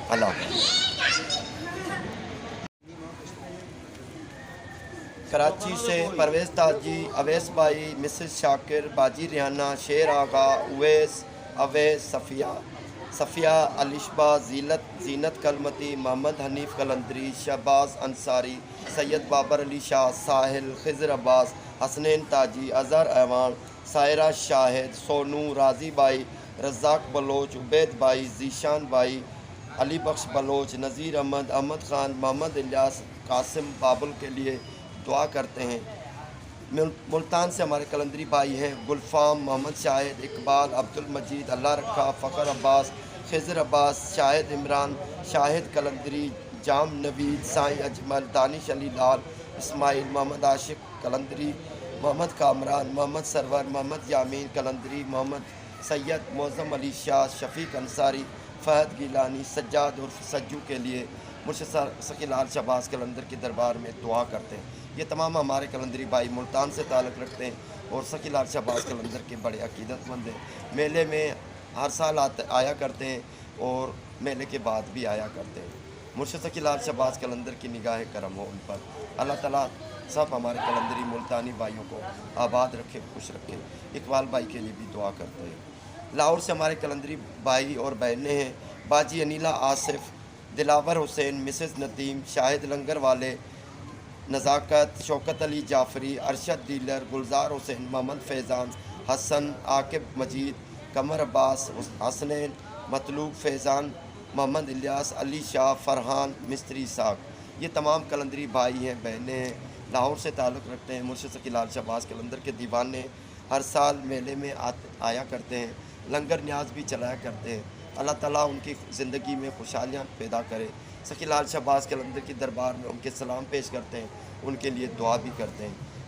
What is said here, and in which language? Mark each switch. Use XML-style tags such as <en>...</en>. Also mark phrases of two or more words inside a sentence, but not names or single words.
<ur>اللہ حافظ۔ کراچی سے پرویز تاجی، اویس بھائی، مسز شاکر، باجی ریحانہ، شیر آغا، اویس، اویس، صفیہ, बाजी रिहाना, शेर आगा, उवैस, अवैस, सफ़िया, علیشبہ، زینت کلمتی، محمد حنیف قلندری، شہباز انصاری، سید بابر علی شاہ, ساحل، خضر عباس، حسنین تاجی، اظہر اعوان، سائرہ شاہد، سونو، راجی بھائی، رزاق بلوچ، عبید بھائی، ذیشان بھائی, علی بخش بلوچ، نذیر احمد، احمد خان، محمد الیاس، قاسم بابل کے لیے دعا کرتے ہیں. ملتان سے ہمارے قلندری بھائی ہیں گلفام, محمد شاہد، اقبال، عبدالمجید، اللہ رکھا، فخر عباس، خضر عباس، شاہد عمران، شاہد قلندری، جام نوید، سائیں اجمل، دانش علی لال، اسماعیل، محمد عاشق قلندری، محمد کامران، محمد سرور، محمد یامین قلندری، محمد سید، معظم علی شاہ، شفیق انصاری، فہد گیلانی، سجاد عرف سجو کے لیے مرشد شکیل لال شہباز قلندر کے دربار میں دعا کرتے ہیں. یہ تمام ہمارے قلندری بھائی ملتان سے تعلق رکھتے ہیں اور شکیل لال شہباز قلندر کے بڑے عقیدت مند ہیں. میلے میں ہر سال آیا کرتے ہیں اور میلے کے بعد بھی آیا کرتے ہیں. مرشد شکیل لال شہباز قلندر کی نگاہ کرم ہو ان پر. اللہ تعالیٰ سب ہمارے قلندری ملتانی بھائیوں کو آباد رکھے، خوش رکھے. اقبال بھائی کے لیے بھی دعا کرتے ہیں. لاہور سے ہمارے قلندری بھائی اور بہنیں ہیں باجی انیلہ آصف، دلاور حسین، مسز ندیم، شاہد لنگر والے, نزاکت، شوکت علی جعفری، ارشد ڈیلر، گلزار حسین، محمد فیضان، حسن، عاقب مجید، قمر عباس، حسنین، مطلوب فیضان، محمد الیاس، علی شاہ، فرحان, مستری ساک، یہ تمام قلندری بھائی ہیں، بہنیں ہیں، لاہور سے تعلق رکھتے ہیں. مرشد شکیل لال شہباز قلندر کے دیوانے ہر سال میلے میں آیا کرتے ہیں، لنگر نیاز بھی چلایا کرتے ہیں. اللہ تعالیٰ ان کی زندگی میں خوشحالیاں پیدا کرے. شکیل لال شہباز قلندر کی دربار میں ان کے سلام پیش کرتے ہیں، ان کے لیے دعا بھی کرتے ہیں.</ur>